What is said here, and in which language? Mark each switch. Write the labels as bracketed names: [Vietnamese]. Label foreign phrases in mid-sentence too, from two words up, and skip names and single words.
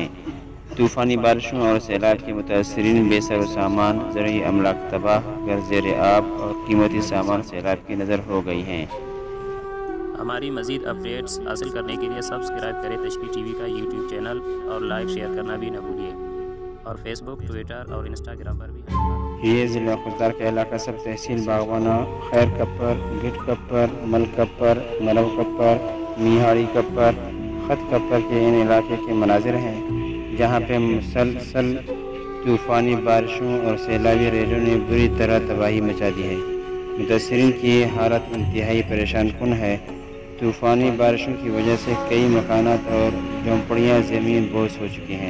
[Urdu] طوفانی بارشوں اور سیلاب کے متاثرین بے سر و سامان، زرعی املاک تباہ، گھر زیر آب اور قیمتی سامان سیلاب کی نظر ہو گئی ہیں۔ ہماری مزید اپڈیٹس حاصل کرنے کے لیے سبسکرائب کریں تشریح ٹی وی کا یوٹیوب چینل اور لائک شیئر کرنا بھی نہ بھولیے، اور فیس بک، ٹویٹر اور انسٹاگرام پر بھی یہ ضلع خضدار کا علاقہ سب تحصیل باغوانہ، خیر کپر، گٹ کپر، مل کپر، ملو کپر، میہاڑی کپر، خط کپر کے ان علاقے کے مناظر ہیں جہاں پہ مسلسل طوفانی بارشوں اور سیلابی ریلوں نے بری طرح تباہی مچا دی ہے۔ متاثرین کی حالت انتہائی پریشان کن ہے۔ طوفانی بارشوں کی وجہ سے کئی مکانات اور جھونپڑیاں زمین بوس ہو چکی ہیں۔